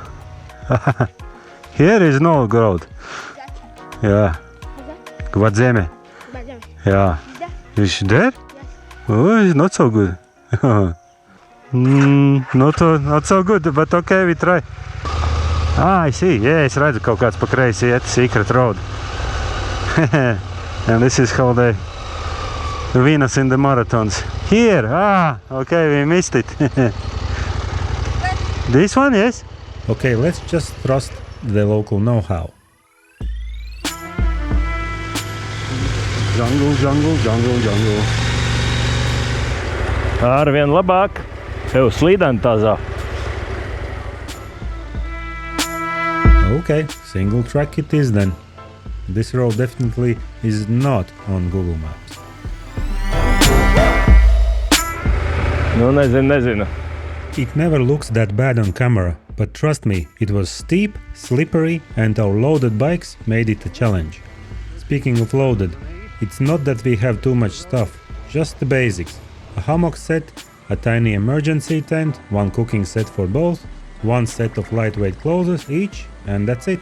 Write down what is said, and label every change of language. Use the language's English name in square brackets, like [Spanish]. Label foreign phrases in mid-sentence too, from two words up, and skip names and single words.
[English] Here is no road. Yeah. Gbadzeme. Yeah. Is there? Oh, it's not so good. Not so good, but okay, we try. I see. Yeah, [Latvian] es redzu kaut kāds pa kreisi iet, [English] secret road. And this is how they win us in the marathons. Here! Okay, we missed it. This one, yes? Okay, let's just trust the local know-how. Jungle. [Latvian] Arvien labāk. Tev slīdēn tā zā. [English] Okay, single track it is then. This road definitely is not on Google Maps. [Latvian] Nu, nezinu. [English] It never looks that bad on camera, But trust me, it was steep, slippery, and our loaded bikes made it a challenge. Speaking of loaded, it's not that we have too much stuff, just the basics. A hammock set, a tiny emergency tent, one cooking set for both, one set of lightweight clothes each, and that's it.